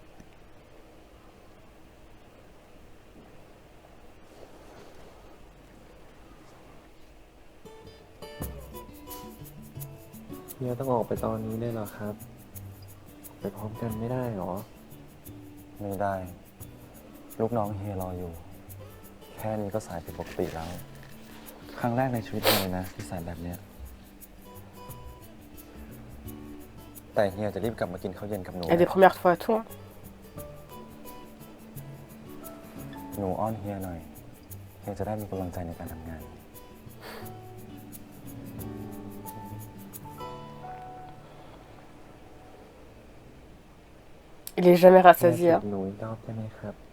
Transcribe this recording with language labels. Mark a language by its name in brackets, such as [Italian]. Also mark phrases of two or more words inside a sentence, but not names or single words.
[Thai] เฮียต้องออกไปตอนนี้ได้เหรอครับ ไปพร้อมกันไม่ได้หรอ ไม่ได้ ลูกน้องเฮียรออยู่ แค่นี้ก็สายผิดปกติแล้ว ครั้งแรกในชีวิตเฮียเลยนะที่สายแบบเนี้ย แต่เฮียจะรีบกลับมากินข้าวเย็นกับหนู [French] Et des premières fois à tout. Hein. [Thai] หนูอ้อนเฮียหน่อย เฮียจะได้มีกำลังใจในการทำงาน [French] Il est jamais [Thai] เฮีย [French] rassasié. [Thai] ติ [French] Hein. [Thai] ดหนูอีกรอบได้ไหมครับ